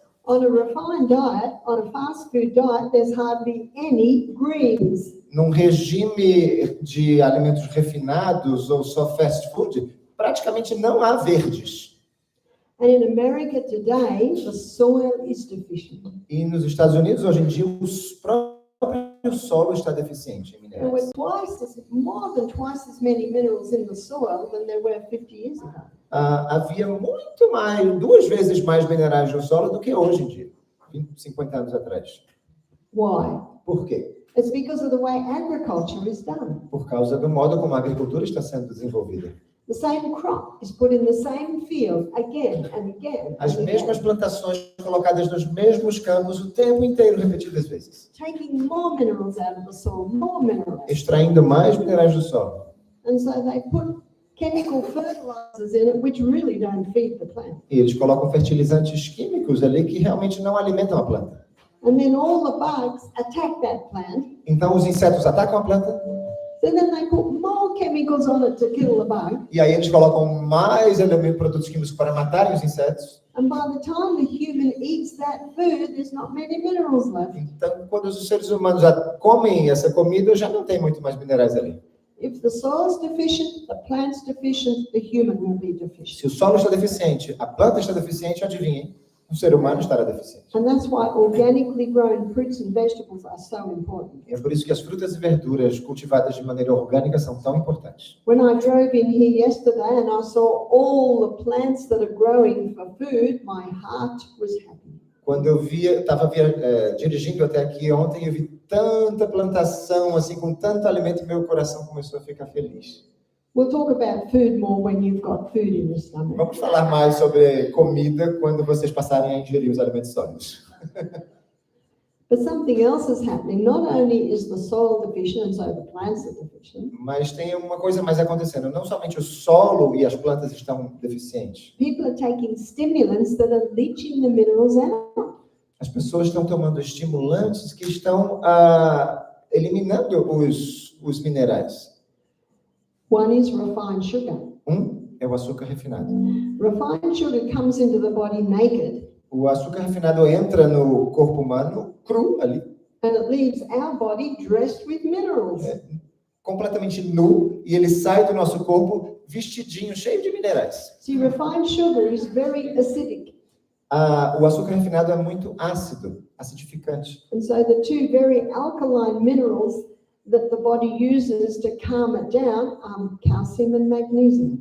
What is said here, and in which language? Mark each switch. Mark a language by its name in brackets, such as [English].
[English] On a refined diet, on a fast food diet, there's hardly any greens. [Portuguese] Num regime de alimentos refinados ou só fast food, praticamente não há verdes. [English] And in America today, the soil is deficient. [Portuguese] E nos Estados Unidos, hoje em dia, o próprio solo está deficiente em [English] There were [Portuguese] minerais. [English] more than twice as many minerals in the soil than there were 50 years ago. [Portuguese] Havia muito mais, 2 vezes mais minerais no solo do que hoje em dia, 50 anos atrás. [English] Why? [Portuguese] Por quê? [English] It's because of the way agriculture is done. [Portuguese] Por causa do modo como a agricultura está sendo desenvolvida. [English] The same crop is put in the same field again and again. [Portuguese] As [English] and [Portuguese] mesmas [English] again, [Portuguese] plantações colocadas nos mesmos campos o tempo inteiro, repetidas vezes. [English] taking more minerals out of the soil, more minerals. [Portuguese] Extraindo mais minerais do solo. [English] And so they put chemical fertilizers in it, which really don't feed the plant. [Portuguese] E eles colocam fertilizantes químicos ali que realmente não alimentam a planta. [English] And then all the bugs attack that plant. [Portuguese] Então os insetos atacam a planta [English] So then they put more chemicals on it to kill the bug. [Portuguese] e aí eles colocam mais elementos, produtos químicos para matarem os insetos. [English] And by the time the human eats that food, there's not many minerals left. [Portuguese] Então, quando os seres humanos já comem essa comida, já não tem muito mais minerais ali. [English] If the soil's deficient, the plant's deficient, the human will be deficient. [Portuguese] Se o solo está deficiente, a planta está deficiente, adivinhem, o ser humano estará deficiente. [English] And that's why organically grown fruits and vegetables are so important. [Portuguese] É por isso que as frutas e verduras cultivadas de maneira orgânica são tão importantes. [English] When I drove in here yesterday and I saw all the plants that are growing for food, my heart was happy. [Portuguese] Quando eu estava dirigindo até aqui ontem, eu vi tanta plantação, assim, com tanto alimento, meu coração começou a ficar feliz. [English] We'll talk about food more when you've got food in your stomach. [Portuguese] Vamos falar mais sobre comida quando vocês passarem a ingerir os alimentos sólidos. [English] But something else is happening. Not only is the soil deficient, and so the plants are deficient, [Portuguese] Mas tem uma coisa mais acontecendo. Não somente o solo e as plantas estão deficientes. [English] people are taking stimulants that are leaching the minerals out. [Portuguese] As pessoas estão tomando estimulantes que estão eliminando os minerais. [English] One is refined sugar. [Portuguese] É o açúcar refinado. [English] Refined sugar comes into the body naked, [Portuguese] O açúcar refinado entra no corpo humano cru ali, [English] and it leaves our body dressed with minerals. [Portuguese] completamente nu, e ele sai do nosso corpo vestidinho, cheio de minerais. [English] See, refined sugar is very acidic. [Portuguese] O açúcar refinado é muito ácido, acidificante. [English] And so the two very alkaline minerals that the body uses to calm it down are calcium and magnesium.